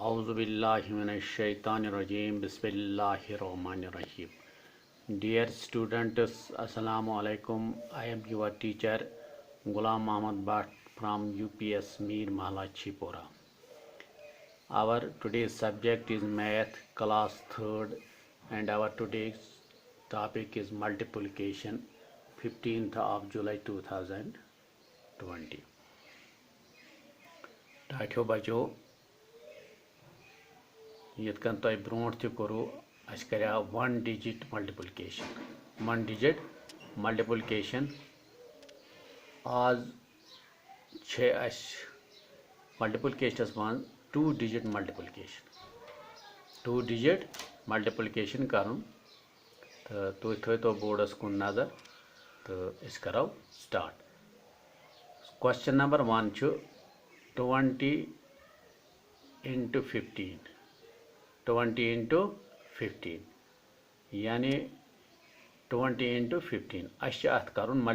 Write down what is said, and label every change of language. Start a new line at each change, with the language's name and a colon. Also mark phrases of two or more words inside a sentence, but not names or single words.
Arabic: أعوذ بالله من الشيطان الرجيم. بسم الله الرحمن الرحيم.
English: Dear students,
Arabic: السلام عليكم.
English: I am your teacher Ghulam Ahmad Bhatt from UPS Mir Mahalla Chipora. Our today's subject is Math class 3rd and our today's topic is multiplication 15th of July 2020.
Kashmiri: Tathyo bacho यत कन तय ब्रोट तह करो अस कर 1
English: digit multiplication
Kashmiri: आज अस multiplication मन 2 digit multiplication कर तुम थो बोर्डस कुन नजर तो अस करो
English: start question number
Kashmiri: 1 20 into 15 20 into 15 यानी 20 into 15 अत कर